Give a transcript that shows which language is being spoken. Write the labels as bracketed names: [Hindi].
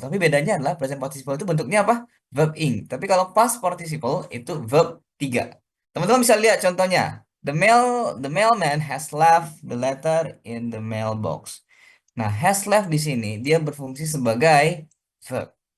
[Indonesian] Tapi bedanya adalah present participle itu bentuknya apa? Verb ing. Tapi kalau past participle itu verb 3. Teman-teman bisa lihat contohnya. [English] The mailman has left the letter in the mailbox. [Indonesian] Nah, has left di sini dia berfungsi sebagai verb.